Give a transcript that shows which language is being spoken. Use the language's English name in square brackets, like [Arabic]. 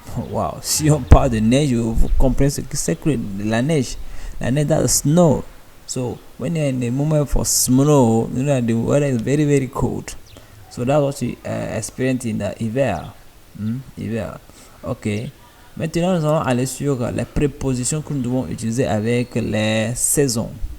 [French] Wow, si on parle de neige, vous comprenez ce que c'est que la neige. La neige, [English] that's snow. So when you're in the moment for snow, you know the weather is very very cold. So that's what you experience in the hiver. [French] Hiver. Ok. Maintenant, nous allons aller sur les prépositions que nous devons utiliser avec les saisons.